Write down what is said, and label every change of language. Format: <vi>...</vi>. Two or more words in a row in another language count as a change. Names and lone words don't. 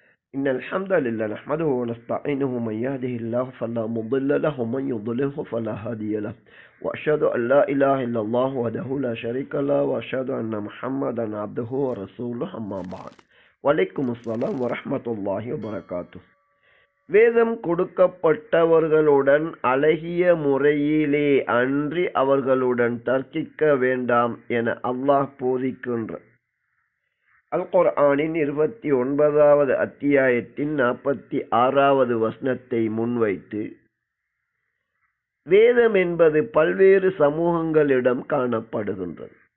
<ar>إن الحمد لله نحمده ونستعينه من يهده الله فلا مضل له ومن يضلله فلا هادي له وأشهد أن لا إله إلا الله وحده لا شريك له وأشهد أن محمدا عبده ورسوله أما بعد وعليكم السلام ورحمة الله وبركاته.</ar> <ta>வேதம் கொடுக்கப்பட்டவர்களுடன் அழகிய முறையிலே அன்றி அவர்களுடன் தர்க்கிக்க வேண்டாம் என அல்லாஹ் போதிக்கின்ற அல் குர்ஆனின் 29வது அத்தியாயத்தின் 46வது வசனத்தை முன்வைத்து, வேதம் என்பது பல்வேறு சமூகங்களிடம் காணப்படுகின்றது.</ta>